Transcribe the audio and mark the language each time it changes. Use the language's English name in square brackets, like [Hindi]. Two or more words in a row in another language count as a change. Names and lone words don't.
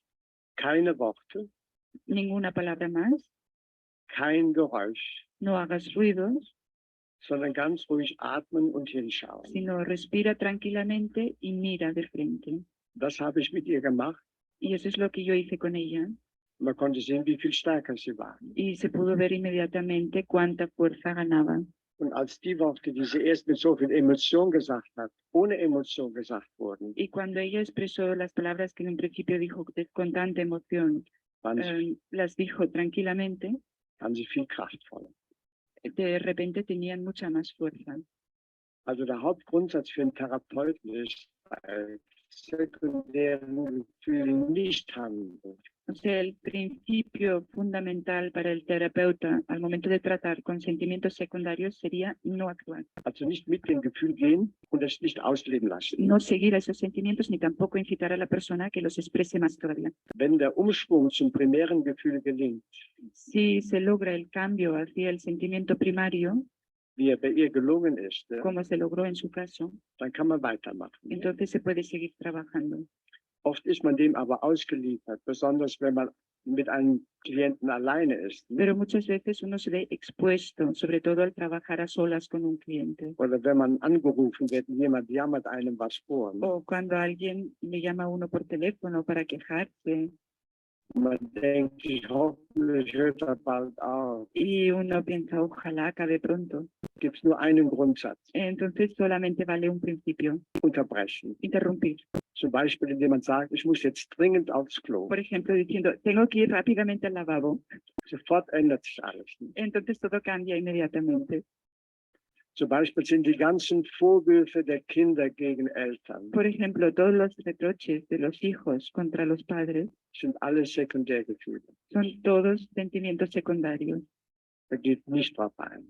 [German] keine Worte, [Spanish] ninguna palabra más, [German] kein Geräusch, [Spanish] no hagas ruidos, [German] sondern ganz ruhig atmen und hinschauen. [Spanish] sino respira tranquilamente y mira de frente. [German] Das habe ich mit ihr gemacht. [Spanish] Y eso es lo que yo hice con ella. [German] Man konnte sehen, wie viel stärker sie war. [Spanish] Y se pudo ver inmediatamente cuánta fuerza ganaba. [German] Und als die Worte, die sie erst mit so viel Emotion gesagt hat, ohne Emotion gesagt wurden, [Spanish] Y cuando ella expresó las palabras que en un principio dijo con tanta emoción, las dijo tranquilamente, [German] waren sie viel kraftvoller. [Spanish] de repente tenían mucha más fuerza. [German] Also der Hauptgrundsatz für einen Therapeuten ist, bei sekundären Gefühlen nicht handeln. [Spanish] O sea, el principio fundamental para el terapeuta al momento de tratar con sentimientos secundarios sería no actuar. [German] Also nicht mit dem Gefühl gehen und es nicht ausleben lassen. [Spanish] No seguir a esos sentimientos ni tampoco incitar a la persona a que los exprese más todavía. [German] Wenn der Umschwung zum primären Gefühl gelingt, [Spanish] Si se logra el cambio hacia el sentimiento primario, [German] wie bei ihr gelungen ist, ja, [Spanish] como se logró en su caso, [German] dann kann man weitermachen. [Spanish] entonces se puede seguir trabajando. [German] Oft ist man dem aber ausgeliefert, besonders wenn man mit einem Klienten alleine ist. Ne? [Spanish] Pero muchas veces uno se ve expuesto, sobre todo al trabajar a solas con un cliente. [German] Oder wenn man angerufen wird, jemand jammert einem was vor. Ne? [Spanish] O cuando alguien le llama a uno por teléfono para quejarse [German] Man denkt, hoffentlich hört er bald auf. [Spanish] y uno piensa, ojalá acabe pronto. [German] Gibt es nur einen Grundsatz, [Spanish] Entonces solamente vale un principio, [German] unterbrechen. [Spanish] interrumpir. [German] Zum Beispiel, indem man sagt, ich muss jetzt dringend aufs Klo. [Spanish] Por ejemplo, diciendo, tengo que ir rápidamente al lavabo. [German] Sofort ändert sich alles. Ne? [Spanish] Entonces todo cambia inmediatamente. [German] Zum Beispiel sind die ganzen Vorwürfe der Kinder gegen Eltern, [Spanish] Por ejemplo, todos los reproches de los hijos contra los padres [German] sind alle Sekundärgefühle. [Spanish] son todos sentimientos secundarios. [German] Da geht nicht drauf ein.